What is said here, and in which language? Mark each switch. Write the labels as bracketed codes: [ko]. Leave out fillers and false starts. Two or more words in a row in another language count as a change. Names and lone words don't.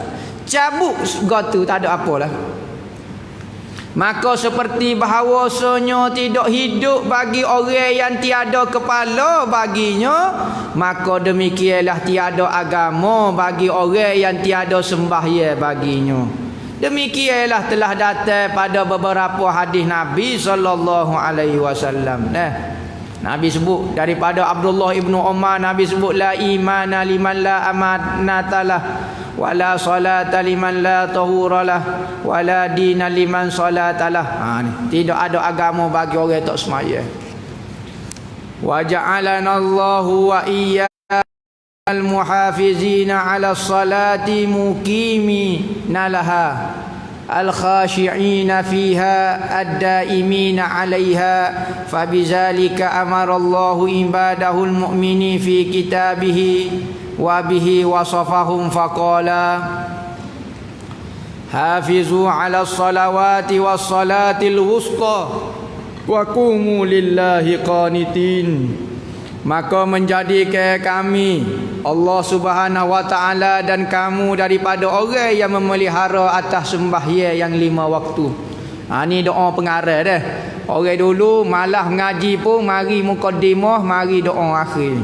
[ms] Cabut gotu tak ada apalah. Maka seperti bahawasanya tidak hidup bagi orang yang tiada kepala baginya, maka demikianlah tiada agama bagi orang yang tiada sembahyang baginya. Demikianlah telah datang pada beberapa hadis Nabi [ar] صلى الله عليه وسلم. [ms] Nabi sebut daripada Abdullah ibnu Umar, Nabi sebut [ar] لا إيمان لمن لا أمانة له ولا صلاة لمن لا طهور له ولا دين لمن لا صلاة له. [ms] Tidak ada agama bagi orang tak sembahyang. [ar] وجعلنا الله وإياكم من المحافظين على الصلاة المقيمين لها الخاشعين فيها الدائمين عليها فبذلك أمر الله عباده المؤمنين في كتابه وبه وصفهم فقال حافظوا على الصلوات والصلاة الوسطى وقوموا لله قانتين. [ms] Maka menjadikan kami Allah [ar] سبحانه وتعالى [ms] dan kamu daripada orang yang memelihara atas sembahyang yang 5 waktu. Ni doa pengarah dah. Orang dulu malah mengaji pun mari mukadimah, mari doa akhir.